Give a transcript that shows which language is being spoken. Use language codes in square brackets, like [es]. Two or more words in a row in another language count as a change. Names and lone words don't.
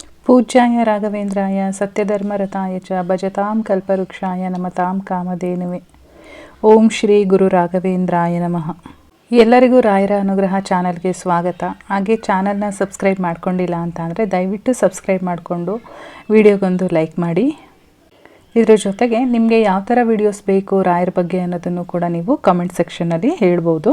[sa] पूज्याय राघवेंद्राय सत्यधर्मरताय च भजतां कल्पवृक्षाय नमतां कामधेनुवे। ಓಂ ಶ್ರೀ ಗುರು ರಾಘವೇಂದ್ರಾಯ ನಮಃ. [kn] ಎಲ್ಲರಿಗೂ ರಾಯರ ಅನುಗ್ರಹ ಚಾನಲ್ಗೆ ಸ್ವಾಗತ. ಹಾಗೆ ಚಾನಲ್ನ ಸಬ್ಸ್ಕ್ರೈಬ್ ಮಾಡ್ಕೊಂಡಿಲ್ಲ ಅಂತ ಅಂದರೆ ದಯವಿಟ್ಟು ಸಬ್ಸ್ಕ್ರೈಬ್ ಮಾಡಿಕೊಂಡು ವಿಡಿಯೋಗೊಂದು ಲೈಕ್ ಮಾಡಿ. ಇದರ ಜೊತೆಗೆ ನಿಮಗೆ ಯಾವ ಥರ ವಿಡಿಯೋಸ್ ಬೇಕು ರಾಯರ ಬಗ್ಗೆ ಅನ್ನೋದನ್ನು ಕೂಡ ನೀವು [en] comment section [kn] ಹೇಳ್ಬೋದು.